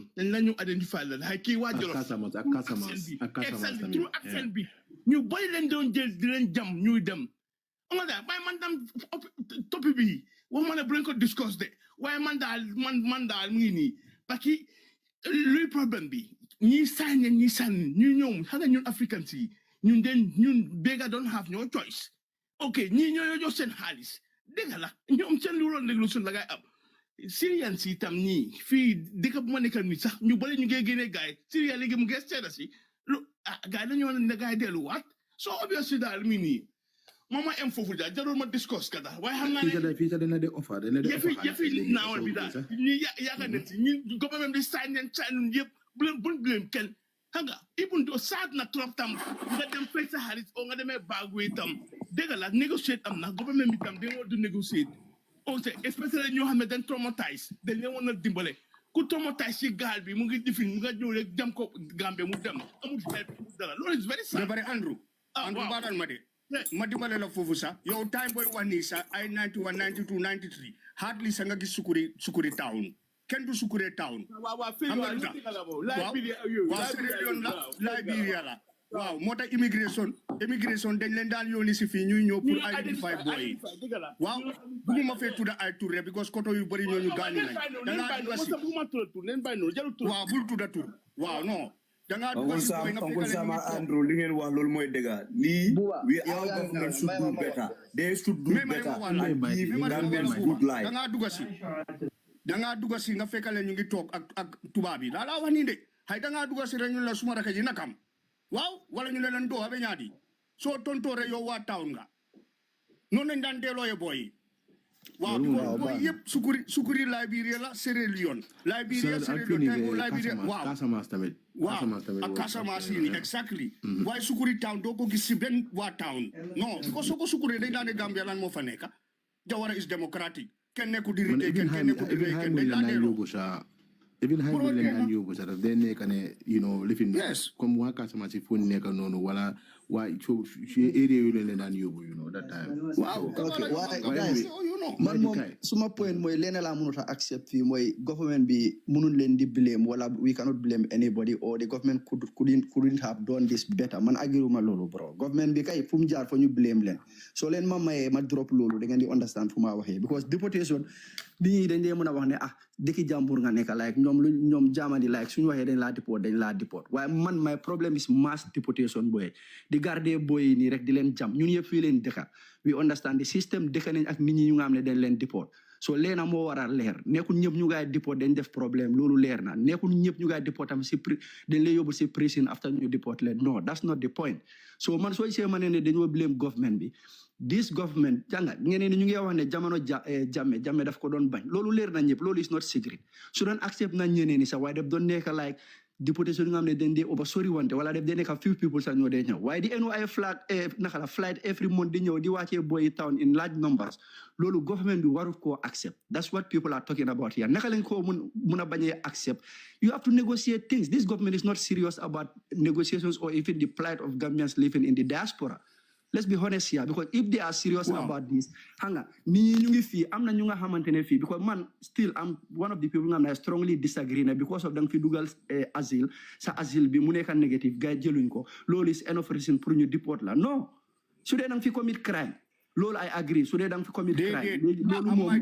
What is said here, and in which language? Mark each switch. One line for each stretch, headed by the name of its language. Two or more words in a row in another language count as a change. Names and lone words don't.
Wolof: dañ la ñu identify la ay kii waa Jolof ak accent bi ñu bëri leen doon jël di leen jam ñuy dem nga daal waaye man tam topi bi wax ma ne bu leen ko discuss de waaye man daal mu ngi nii parce que luy problème bi ñi sànni ñu ñoom xam nga ñun africans yi ñun bega
English: don't have no choice ok
Wolof: ñii ñoo jox seen xaalis dégg la ñoom seen lu doon déglu suñ la ngay am Syrians yi tam ñii fii dëkk bu ma nekkal nii sax ñu bëri ñu ngi génnee gaay Syria léegi mu ngi seeda si gaay dañoo ne gaay delluwaat
English: so obviously
Wolof: daal mi nii mama em foofu daal jarul ma discuss ka daal waaye xam naa ne fii dana de offer yëfi naawal bi daal ñu yaakaar ne ñu government di sign yëpp buñ blame kenn xam nga
English: even though
Wolof: saat na trop tam nga dem fay sa xaalis o nga demee baagwee tam dégg la négociate am na government bi tam dañoo du négociate
French: on sait
Wolof: especially ñoo xam ne dañ traumatise dañ leen woon a dimbale ku traumatise ci gaal bi mu ngi difin mu nga ñëw rek jam ko Gambie mu dem amul xeet dara loolu
English: is very sad
Wolof: bari Andrew baatal ma de ma dimbale la foofu sax yow time boy wax nii sax ay 91 92 93 hardly sa nga gis sukuri town kenn du sukure town waaw Liberia la waaw moo tax immigration dañ leen daan yónni si fii ñuy ñëw pour identify boy waaw bugguma fee tudda ay tur rek because koto yu bëri ñooñu gaañu nañ dangaa dugga si waaw bul tudda tur waaw non dangaa dugga si boy nga
English: Uncle Sama Andrew
Wolof: li ngeen wax loolu mooy dëgg lii
English: we our government should do better they should do better and give Gambians good life
Wolof: dangaa dugga si nga fekkale ñu ngi toog ak tubaab yi laa wax nii de hay dangaa dugga si rek ñu la suma raka ji nakam waaw wala ñu leen doo abe ñaadi soo tontoore yow waa town nga noonu lañ daan dellooye booy waaw booy yëpp sukuri Liberia la Sierra Leone Liberia waaw Casamance tamit waaw ak Casamance yi exactly waaye sukuri town doo ko gis si benn waa town non because soo ko sukuri dañ daan ne Gambia lan moo fa nekk Jawara
English: is democratic
Wolof: kenn nekku di rite kenn nekku di rite kenn dañ daan delloo even high leen daan yóbbu sax daf dee nekk ne lifin comme waa Casamance fu nekk noonu wala waa ci area yu leen daan yóbbu
English: that time
Wolof: waaw guys man moom suma point mooy leen laa mënut a accept fii mooy government bi mënul leen di blame wala
English: we cannot blame anybody or the government couldn't have done this better
Wolof: man agiruma loolu bro government bi kay fu mu jaar fa ñu blame leen soo leen ma mayee ma drop loolu da ngeen di understand fu ma waxee because deportation bi dañ dee mën a wax ne dëkki jàmbur nga nekk like ñoom jaamani like suñu waxee dañ laa deport waaye man
English: my problem is mass deportation
Wolof: boy di garder boy nii rek di leen jam ñun yëpp fii leen dëkka
English: we understand the
Wolof: system dëkka nañ ak nit ñi ñu nga xam ne dañ leen deport so leena moo war a leer nekkul ñëpp ñu ngay deport dañ def problème loolu leer na nekkul ñëpp ñu ngay deport tam dañ lay yóbbu si prison after ñu deport leen no
English: that's not the point so
Wolof: man soo gisee ma ne dañoo blame government bi
English: this government
Wolof: jànga ñeneen ñu ngi wax ne jamono Jammeh daf ko doon bañ loolu leer na ñëpp loolu
English: is not secret
Wolof: su doon accept na ñeneen ni sax waaye daf doon nekk like deportation nga xam ne dañ dee over sori wante wala def dee nekk few people sax ñoo dee ñëw waaye di enu ay
English: flight every month
Wolof: di ñëw di wàccee boy
English: town in large numbers
Wolof: loolu government bi warut koo accept
English: that's what people are talking about here
Wolof: naka lañ koo mun a bañee accept
English: you have to negotiate things this government is not serious about negotiations or even the plight of Gambians living in the diaspora. Let's be honest here, because if they are serious about this,
Wolof: hanga ni ñu ngi fi amna ñu nga xamantene fi because man
English: still I'm one of the people
Wolof: nga
English: I strongly disagree
Wolof: na
English: because of
Wolof: dang fi dugal asile sa asile bi mu nekk negative gay jëluñ ko loolu
English: is enough reason
Wolof: pour ñu deport la no su dee dang fi
English: commit crime
Wolof: loolu
English: I agree
Wolof: su dee dang fi
English: commit crime
Wolof: loolu moom